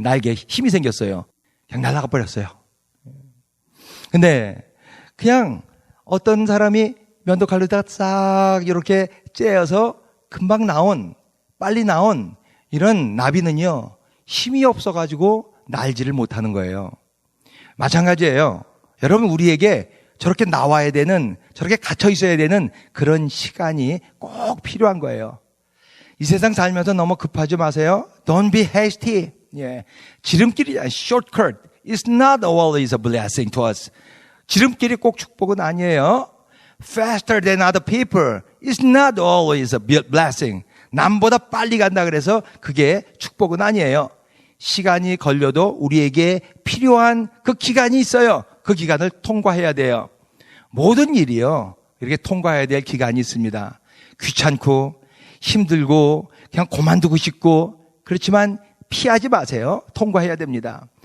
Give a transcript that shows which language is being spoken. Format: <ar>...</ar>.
<ko>날개에 힘이 생겼어요. 그냥 날아가 버렸어요. 근데 그냥 어떤 사람이 면도칼로다가 싹 이렇게 째어서 금방 빨리 나온 이런 나비는요, 힘이 없어가지고 날지를 못하는 거예요. 마찬가지예요. 여러분, 우리에게 저렇게 나와야 되는, 저렇게 갇혀 있어야 되는 그런 시간이 꼭 필요한 거예요. 이 세상 살면서 너무 급하지 마세요.</ko> <en>Don't be hasty. 예.</en> <ko>지름길이 shortcut.</ko> <en>It's not always a blessing to us.</en> <ko>지름길이 꼭 축복은 아니에요.</ko> <en>Faster than other people. It's not always a blessing.</en> <ko>남보다 빨리 간다 그래서 그게 축복은 아니에요. 시간이 걸려도 우리에게 필요한 그 기간이 있어요. 그 기간을 통과해야 돼요. 모든 일이요, 이렇게 통과해야 될 기간이 있습니다. 귀찮고 힘들고 그냥 그만두고 싶고, 그렇지만 피하지 마세요. 통과해야 됩니다.</ko>